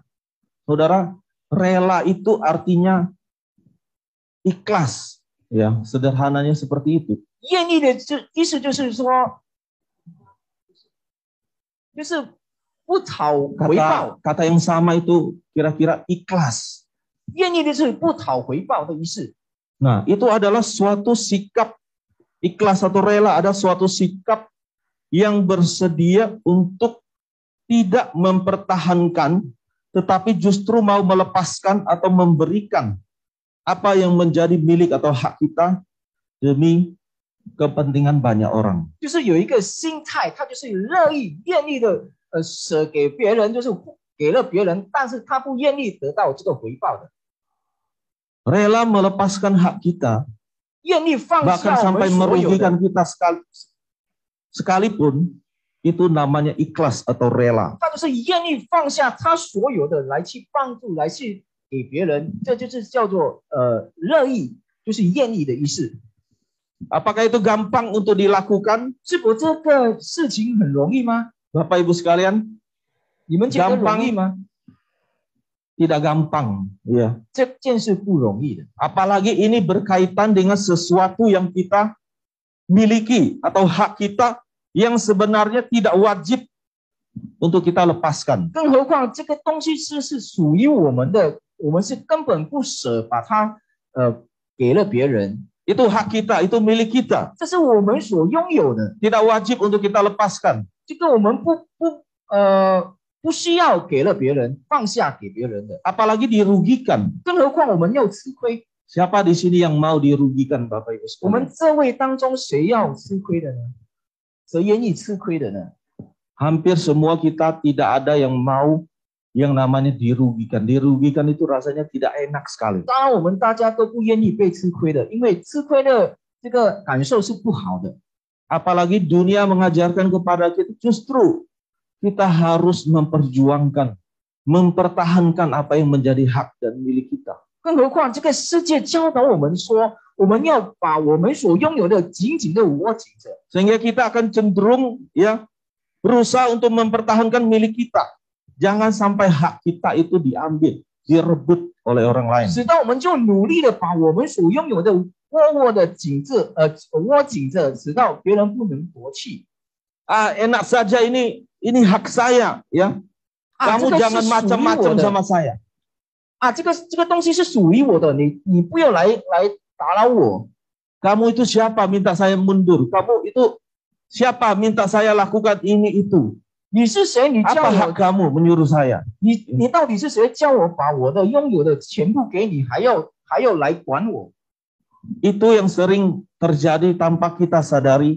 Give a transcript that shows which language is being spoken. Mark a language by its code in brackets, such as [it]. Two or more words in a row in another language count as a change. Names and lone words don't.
[id] Saudara, rela itu artinya ikhlas, ya sederhananya seperti itu. [zh] 愿意的意思就是说，就是不讨回报。 [id] Kata yang sama itu kira-kira ikhlas. [zh] 愿意的是不讨回报的意思。 [id] Nah, itu adalah suatu sikap ikhlas atau rela, ada suatu sikap yang bersedia untuk tidak mempertahankan, tetapi justru mau melepaskan atau memberikan apa yang menjadi milik atau hak kita demi kepentingan banyak orang. [zh] 就是有一个心态，他就是乐意、愿意的舍给别人，就是给了别人，但是他不愿意得到这个回报的。 [id] Rela melepaskan hak kita, [zh] 愿意放 [id] bahkan [zh] 下我 [id] sampai [zh] 们所有 [id] merugikan [zh] 的， [id] kita sekalipun, itu namanya ikhlas atau rela. [zh] 他就是愿意放下他所有的来去帮助，来去给别人，这就是叫做乐意，就是愿意的意思。 [id] Apakah itu gampang untuk dilakukan? [zh] 是否这个事情很容易吗？ [id] Bapak Ibu sekalian, [zh] 你们觉得容易吗？ [id] tidak gampang, ya. [zh] 这件事不容易的， [id] Apalagi ini berkaitan dengan sesuatu yang kita miliki atau hak kita yang sebenarnya tidak wajib untuk kita lepaskan. [zh] 更何况这个东西是属于我们的，我们是根本不舍把它给了别人， [id] Itu hak kita, itu milik kita. [zh] 这是我们所拥有的， [id] Tidak wajib untuk kita lepaskan. [zh] 这个我们不需要给了别人，放下给别人的， [id] Apalagi dirugikan. [zh] 更何况我们要吃亏。 [id] Siapa di sini yang mau dirugikan, Bapak Ibu [zh] 我们 [id] sekalian? [zh] 这位当中谁要吃亏的呢？谁愿意吃亏的呢？ [id] Hampir semua kita tidak ada yang mau yang namanya dirugikan. Dirugikan itu rasanya tidak enak sekali. [zh] 当然，我们大家都不愿意被吃亏的，因为吃亏的这个感受是不好的。 [id] Apalagi dunia mengajarkan kepada kita, justru kita harus memperjuangkan, mempertahankan apa yang menjadi hak dan milik kita. [zh] 更何况这个世界教导我们说，我们要把我们所拥有的紧紧的握紧着， [id] Sehingga kita akan cenderung ya berusaha untuk mempertahankan milik kita. Jangan sampai hak kita itu diambil, direbut oleh orang lain. [zh] 使得我们就努力的把我们所拥有的握紧着，直到别人不能夺去。 [id] Enak saja ini hak saya ya. Kamu [zh] 这个 [id] jangan [zh] 是属于 [id] macam-macam [zh] 我的 [id] sama saya. [zh] 这个东西是属于我的，你不要来打扰我。 [id] Kamu itu siapa minta saya mundur? Kamu itu siapa minta saya lakukan ini itu? [zh] 你是谁？你叫 [id] Apa [zh] 我 [id] hak kamu menyuruh saya? [zh] 你到底是谁？叫我把我的拥有的全部给你，还要来管我？ [id] Itu yang sering terjadi tanpa kita sadari.